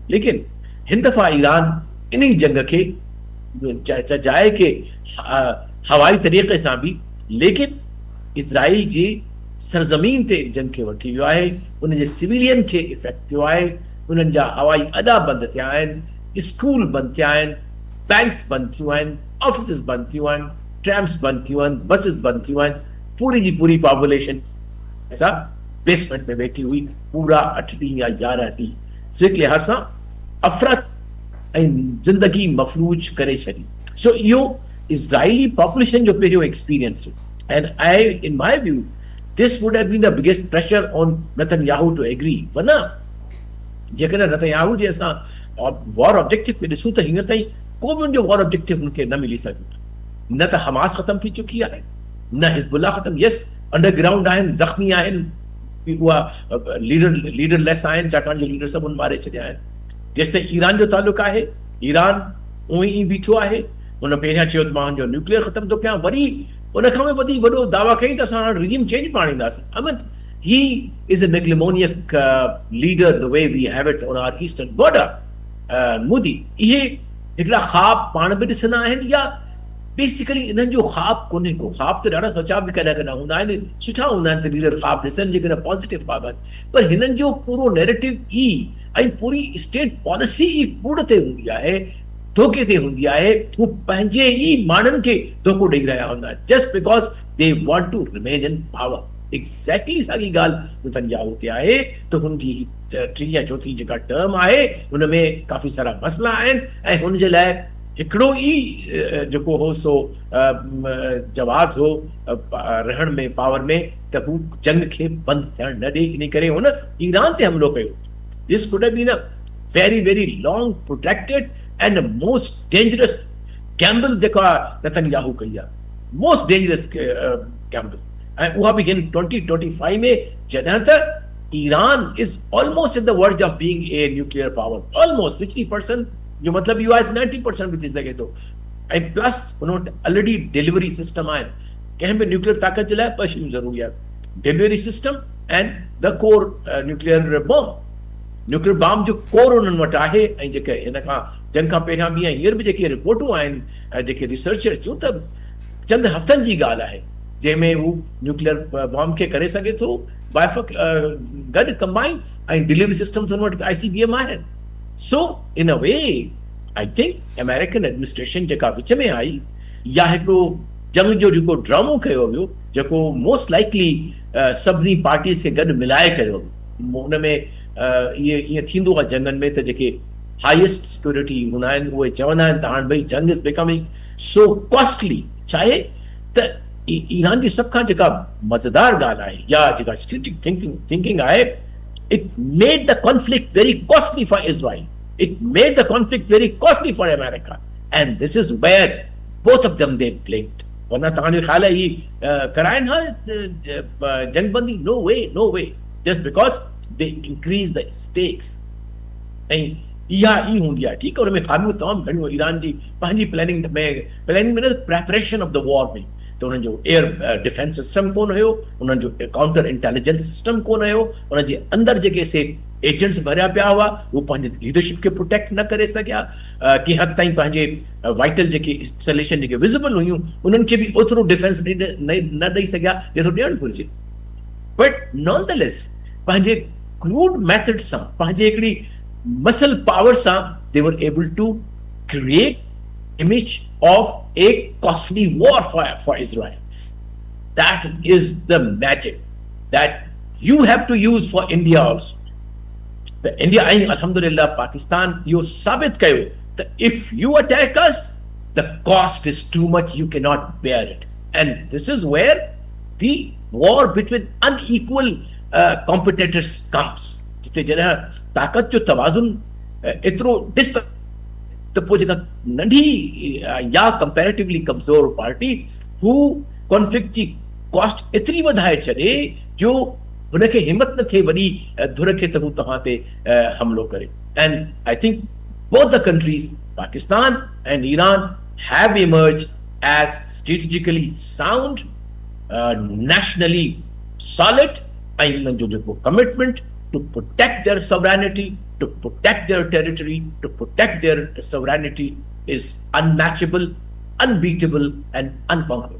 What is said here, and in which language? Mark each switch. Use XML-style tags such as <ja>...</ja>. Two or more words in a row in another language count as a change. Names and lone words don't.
<sd>लेकिन हिन दफ़ा ईरान इन ई जंग खे चजाए के हवाई तरीक़े सां बि, लेकिन इज़राइल जी सरज़मीन ते जंग खे वठी वियो आहे, उन जे सिविलियन खे इफेक्ट थियो आहे, उन्हनि जा हवाई अॾा बंदि थिया आहिनि, स्कूल बंदि थिया आहिनि, बैंक्स बंदि थियूं आहिनि, ऑफिस बंदि थियूं आहिनि, ट्रैम्स बंदि थियूं आहिनि, बसिस बंदि थियूं आहिनि। पूरी जी पूरी पॉपुलेशन सां बेसमेंट में वेठी हुई पूरा 8 ॾींहं या 11 ॾींहं। सो हिक लिहाज़ सां अफ़रा ऐं ज़िंदगी मफलूज करे छॾी। सो इहो इज़राइली पॉपुलेशन जो पहिरियों एक्सपीरियंस हो।</sd> <en>and I in my view this would have been the biggest pressure on Netanyahu to agree,</en> <sd>वरना जेकॾहिं नेतन्याहू जे असां</sd> <en>war objective</en> <sd>पे ॾिसूं त हींअर ताईं को बि उनजो</sd> <en>war objective</en> <sd>उनखे न मिली सघियो। न त हमास ख़तम थी चुकी आहे, न हिज़बुल्लाह ख़तम,</sd> <en>yes underground</en> <sd>आहिनि, ज़ख़्मी आहिनि, उहा लीडरलेस आहिनि, छाकाणि जो लीडर सभु मारे छॾिया आहिनि। जेसिताईं ईरान जो तालुक़ु आहे, ईरान उहो ई बीठो आहे। उन पहिरियां चयो त मां जो न्यूक्लियर ख़तम थो कयां, वरी उन खां वधी वॾो दावा कई त असां हाणे</sd> <en>regime change</en> <sd>पाण ईंदासीं।</sd> <en>I mean, he is a megalomaniac leader the way we have it on our eastern border.</en> <sd>मोदी इहे हिकिड़ा ख़्वाब पाण बि ॾिसंदा आहिनि, या बेसिकली इन्हनि जो ख़्वाब कोन्हे को। ख़्वाब त ॾाढा सचा बि कॾहिं कॾहिं हूंदा आहिनि, सुठा हूंदा आहिनि त लीडर ख़्वाब ॾिसनि जेकॾहिं पॉज़िटिव ख़्वाब आहिनि, पर हिननि जो पूरो नैरेटिव ई ऐं पूरी</sd> <en>state policy</en> <sd>ई कूड़ ते हूंदी आहे, धोखे ते हूंदी आहे। हू पंहिंजे ई माण्हुनि खे धोखो ॾेई रहिया हूंदा आहिनि</sd> <en>just because they want to remain in power.</en> <sd>एक्ज़ैक्टली साॻी ॻाल्हि नेतन्याहू ते आहे त हुनजी 3 या 4 जेका टर्म आहे हुन में काफ़ी सारा मसइला आहिनि, ऐं हुन जे लाइ हिकिड़ो ई जेको हो सो जवाज़ हो रहण में पावर में, त हू जंग खे बंदि थियण न ॾे। इन करे हुन ईरान ते हमिलो कयो।</sd> <en>this could have been a very very long protracted and the most dangerous gamble</en> <sd>जेका नेतन्याहू कई आहे,</sd> <en>most dangerous gamble।</en> <sd>ऐं उहा बि हिन 2025 में, जॾहिं त ईरान</sd> <en>is almost at the verge of being a nuclear power, almost 60%,</en> <sd>जो मतिलबु इहो आहे 90% बि थी सघे थो। ऐं प्लस हुन वटि</sd> <en>already delivery system</en> <sd>आहिनि। कंहिं बि न्यूक्लियर ताक़त जे लाइ 2 शयूं ज़रूरी आहे,</sd> <en>delivery system and the core nuclear bomb. nuclear bomb</en> <sd>जो कोर उन्हनि वटि आहे। ऐं जेके हिन खां जंग खां पहिरियां बि हींअर बि जेके रिपोर्टूं आहिनि, जेके रिसर्चर्स थियूं, त चंद हफ़्तनि जी ॻाल्हि आहे जंहिंमें हू</sd> <en>nuclear bomb</en> <sd>खे करे सघे थो गॾु कंबाइन, ऐं</sd> <en>delivery system</en> <sd>त हुन वटि ICBM आहिनि।</sd> <en>so in a way I think American administration</en> <sd>जेका विच में आई, या हिकिड़ो जंग जो जेको ड्रामो कयो वियो, जेको</sd> <en>most likely</en> <sd>सभिनी पार्टीज़ खे गॾु मिलाए कयो, हुन में ईअं थींदो आहे जंगनि में त जेके</sd> <en>highest security</en> <sd>हूंदा आहिनि उहे चवंदा आहिनि त हाणे भई जंग</sd> <en>is becoming so costly.</en> <sd>छा आहे त ईरान जी सभ खां जेका मज़ेदार ॻाल्हि आहे, या जेका</sd> <en>strategic thinking</en> <sd>आहे,</sd> <en>it made the conflict very costly for Israel, it made the conflict very costly for America, and this is where both of them they blinked.</en> <sd>वरना तव्हांजो ख़्याल आहे ही कराइनि हा जंगबंदी?</sd> <en>no way, no way, just because they increase the stakes.</en> <sd>ऐं इहा ई हूंदी आहे, ठीकु आहे, हुन में ख़ामियूं तमामु घणियूं ईरान जी पंहिंजी प्लैनिंग में न</sd> <en>preparation of the war</en> <sd>में। त हुननि जो</sd> <en>air defense system</en> <sd>कोन हुयो, उन्हनि जो</sd> <en>counter intelligence system</en> <sd>कोन हुयो, हुन जे अंदरि जेके से एजेंट्स भरिया पिया हुआ उहे पंहिंजे लीडरशिप खे प्रोटेक्ट न करे सघिया। कंहिं हद ताईं पंहिंजे वाइटल जेके इंस्टॉलेशन जेके विज़िबल हुयूं उन्हनि खे बि ओतिरो डिफेंस न ॾेई सघिया जेतिरो ॾियणु घुरिजे।</sd> <en>but nonetheless</en> <sd>पंहिंजे क्रूड मेथड सां, पंहिंजे हिकिड़ी मसल पावर सां,</sd> <en>they were able to create image of a costly war for Israel. That is the magic. that you have to use for India also. The India, Alhamdulillah, Pakistan, you</en> <sd>ثابت ڪيو</sd> <en>that if you attack us, the cost is too much, you cannot bear it. And this is where the war between unequal competitors comes.</en> <sd>जिते जॾहिं ताक़त जो तवाज़ुन एतिरो त पोइ जेका नंढी या कंपेरेटिवली कमज़ोर पार्टी हू कॉन्फ्लिक्ट जी कॉस्ट एतिरी वधाए छॾे जो हुनखे हिमत न थिए वॾी धुर खे त हू तव्हां ते हमलो करे.</sd> <en>and I think both the countries, Pakistan and Iran, have emerged as strategically sound, nationally solid, and commitment to protect their sovereignty, to protect their territory, to protect their sovereignty is unmatchable, unbeatable, and unconquerable.</en>